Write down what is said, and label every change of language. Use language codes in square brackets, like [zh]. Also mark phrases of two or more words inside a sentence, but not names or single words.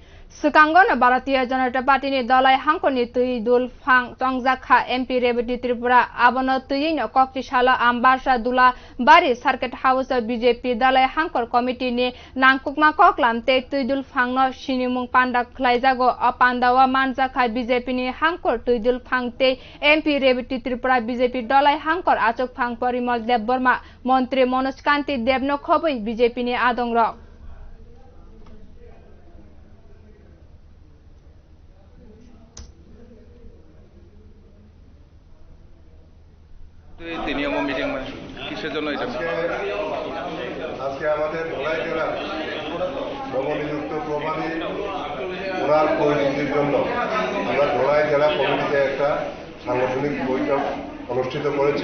[trp] Sukangon Bharatiya Janata Party ni Dalai Hangkoni Tui Dul Phang Tongjakha MP Revati Tripura Abono Tuyin Koktishala Ambasha Dula Bari Circuit House BJP Dalai Hangkor Committee ni Nangkukma Koklam Te Tui Dul Phang no Shinimung Panda Klaijago Apandawa Manjakha BJP ni Hangkor Tui Dul Phang Te MP Revati Tripura BJP Dalai Hangkor Achok Phang Parimal Deb Burma Montri Manoj Kanti Debno Khoboi BJP ni Adongrok [bn] কিসের জন্য এটা আজকে আমাদের ধলাই জেলা নবনিযুক্ত প্রভারী ওনার পরিচিতির জন্য আমরা ধলাই জেলা কমিটিতে একটা সাংগঠনিক বৈঠক অনুষ্ঠিত করেছি।